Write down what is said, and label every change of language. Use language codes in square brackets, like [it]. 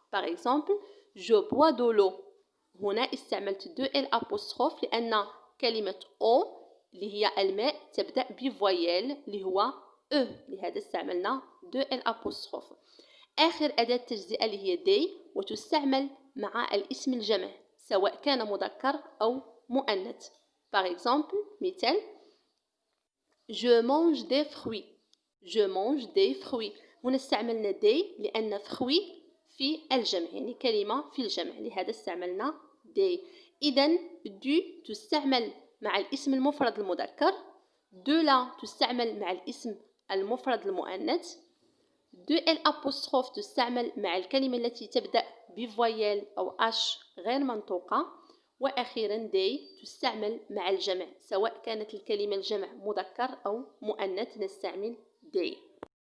[fr] Par exemple: Je bois de l'eau. [ar] هنا استعملت de l'apostrophe لأن كلمة O اللي هي الماء تبدأ بفويل اللي هو E، لهذا استعملنا de l'apostrophe. آخر أداة تجزئة اللي هي des وتستعمل مع الاسم الجمع سواء كان مذكر أو مؤنث. [fr] Par exemple: مثال: Je mange des fruits. Je mange des fruits. [ar] هنا استعملنا des لأن fruits في الجمع، يعني كلمة في الجمع، لهذا استعملنا des. إذن du تستعمل مع الاسم المفرد المذكر، de la تستعمل مع الاسم المفرد المؤنث، de l'apostrophe تستعمل مع الكلمة التي تبدأ بفويل أو H غير منطوقة، وأخيرا des تستعمل مع الجمع سواء كانت الكلمة الجمع مذكر أو مؤنث نستعمل des.